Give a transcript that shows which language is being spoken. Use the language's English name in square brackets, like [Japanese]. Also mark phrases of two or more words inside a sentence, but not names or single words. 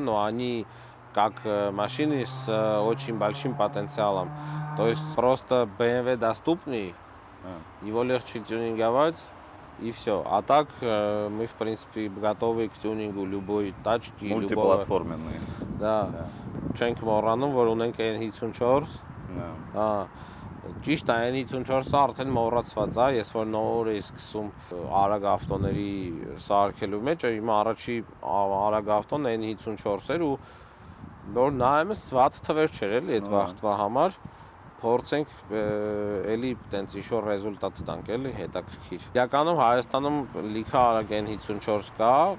[Russian] Но они как машины с очень большим потенциалом. То есть просто BMW доступный, его легче тюнинговать. И все. А так мы, в принципе, готовы к тюнингу любой тачки. Мультиплатформенные. Да. [Armenian] Չենք մոռանում, որ ունենք N54, Ճիշտ է, այն 54-ը արդեն մոռացված է, ես որ նոր էի սկսում արագ ավտոների սարքելու մեջ, հիմա առաջի արագ ավտոն այն 54 էր ու նոր նայում ես վատ թվեր չէր էլի այդ վաղտվա համար, փորձենք էլի տենց ինչ-որ ռեզուլտատ տանք էլի, հետաքրքիր։ Իրականում Հայաստանում լիքը արագ այն 54 կա,